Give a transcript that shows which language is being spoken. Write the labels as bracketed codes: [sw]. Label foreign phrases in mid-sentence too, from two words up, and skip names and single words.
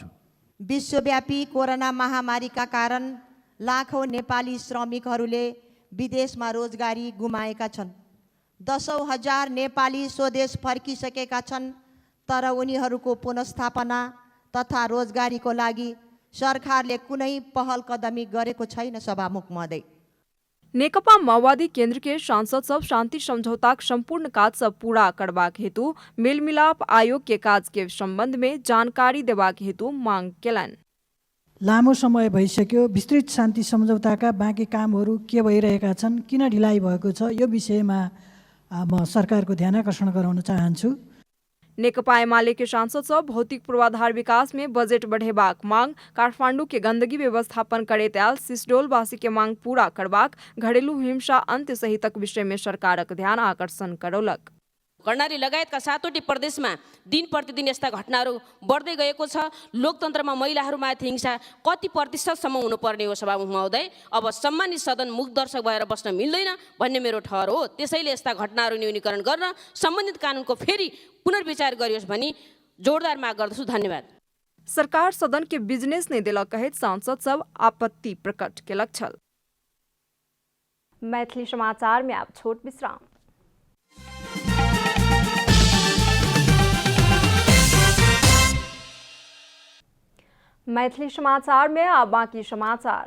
[ne] विश्वव्यापी कोरोना महामारीका कारण लाखौँ नेपाली श्रमिकहरूले विदेशमा रोजगारी गुमाएका छन्। दशौँ हजार नेपाली स्वदेश फर्किसकेका छन्, तर उनीहरूको पुनर्स्थापना तथा रोजगारीको लागि सरकारले कुनै पहल कदमी गरेको छैन। सभामुख महोदय, [mai] नेकपा माओवादी केंद्र के सांसद सब शांति समझौता संपूर्ण काज सब पूरा करबाक हेतु मेलमिलाप आयोग के काज के संबंध में जानकारी देबाक हेतु मांग केलनि। [ne] लामो समय भइसक्यो, विस्तृत शान्ति सम्झौताका बाँकी कामहरू के भइरहेका छन्, किन ढिलाइ भएको छ, यो विषयमा म सरकारको ध्यान आकर्षण गराउन चाहन्छु। [mai] नेकपा एमाले के सांसद सब भौतिक पूर्वाधार विकास में बजट बढ़ेबाक मांग, काठमांडू के गंदगी व्यवस्थापन करैत आयल सिसडोलवासी के मांग पूरा करबाक, घरेलू हिंसा अंत्य सहितक विषय में सरकारक ध्यान आकर्षण करौलक। [ne] कर्णाली लगायतका 7वटै प्रदेशमा दिन प्रतिदिन यस्ता घटनाहरू बढ्दै गएको छ। लोकतन्त्रमा महिलाहरूमाथि हिंसा कति प्रतिशतसम्म हुनुपर्ने हो सभामुख महोदय? अब सम्मानित सदन मुख दर्शक भएर बस्न मिल्दैन भन्ने मेरो ठहर हो। त्यसैले यस्ता घटनाहरू न्यूनीकरण गर्न सम्बन्धित कानुनको फेरि पुनर्विचार गरियोस् भनी जोरदार माग गर्दछु। धन्यवाद। [mai] सरकार सदन के बिजनेस नहीं दिलक कहित सांसद सब आपत्ति प्रकट केलक छल। मैथिली समाचार में आप छोट विश्राम। मैथिली समाचार में अब बाकी समाचार।